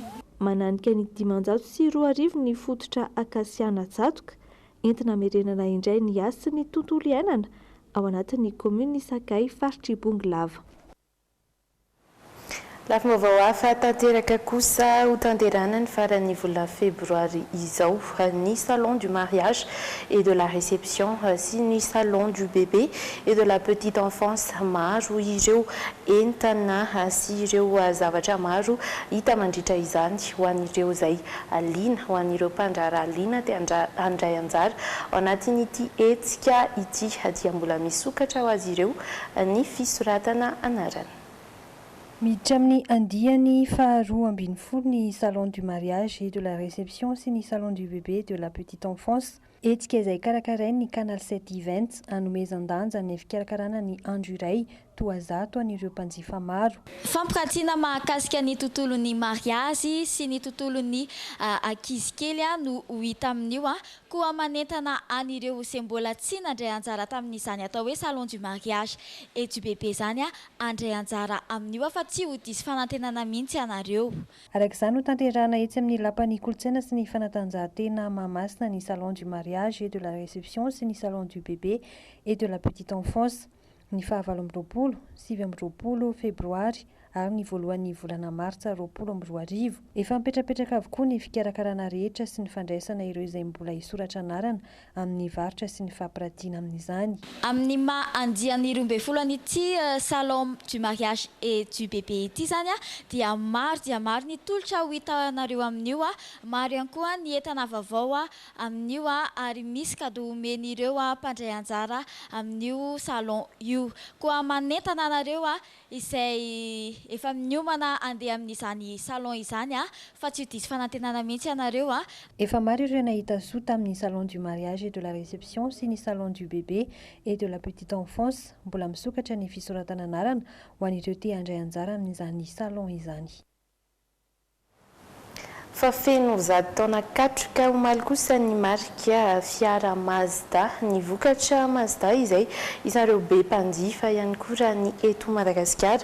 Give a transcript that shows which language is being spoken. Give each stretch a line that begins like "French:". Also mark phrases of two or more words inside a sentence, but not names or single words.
Malagasy: Mananika ny 540 ny fototra akasiana Jatoka entina hamerenana indray ny asa sy ny tontolo iainana ao anatin'ny kominy Sakay, faritry Bongolava. Lafim-baovao hafa tanteraka kosa ho tanterana ny faran'ny volana febroary izao ny
French: salon du mariage et de la réception
Malagasy: sy ny
French: salon du bébé et de la petite enfance
Malagasy: maro ireo entana sy ireo zavatra maro hita mandritra izany ho an'ireo izay liana ho an'ireo mpandrara liana dia handray anjara ao anatin'ity hetsika ity dia mbola misokatra ho azy ireo ny fisoratana anarana. Miditra amin'ny andiany faharoa ambin'ny folo ny
French: salon du mariage et de la réception
Malagasy: sy ny
French: salon du bébé de la petite enfance.
Malagasy: Hetsika izay karakarainy ny Canal 7 Events anomezan-danja ny fikarakarana ny andro iray toazato an'ireo mpanjifa maro. Fampiratiana mahakasika ny tontolon'ny mariazy sy ny tontolon'ny ankizy kely no hita amin'io koa manentana an'ireo izay mbola tsy nandray anjara tamin'izany atao hoe
French: salon du mariage et du bébé
Malagasy: zany andray anjara amin'io fa tsy ho diso fanantenana mihitsy anareo. Arak'izany ho tanterahana etsy amin'ny lapan'ny kolontsaina sy ny fanatanjahantena Mahamasina ny
French: salon du mariage et de la réception
Malagasy: sy ny
French: salon du bébé et de la petite enfance.
Malagasy: Ny 7 febroary ary ny voalohan'ny volana martsa 2024 efa mipetrapetraka avokoa ny fikarakarana rehetra sy ny fandraisana ireo izay mbola hisoratra anarana amin'ny varitra sy ny fampirantiana amin'izany. Amin'ny maha andiany 12 an'ity
French: salon du mariage et du bébé
Malagasy: ity zany dia maro ny tolotra ho hitanareo amin'io maro ihany koa ny entana vaovao amin'io ary misy cadeau omen'ireo mpandray anjara amin'io salon io. Koa manentana anareo izay efa miomana andeha amin'izany salon izany fa tsy ho diso fanantenana mihitsy ianareo Efa maro ireo nahita soa tamin'ny
French: salon du mariage et de la réception
Malagasy: sy ny
French: salon du bébé et de la petite enfance.
Malagasy: Mbola misokatra ny fisoratana anarana ho an'ireo te handray anjara amin'izany salon izany. Fa feno zato taona katroka omaly kosa ny marika fiara Mazda, ny vokatra Mazda izay isareo be mpanjifa ihany koa raha ny eto Madagasikara.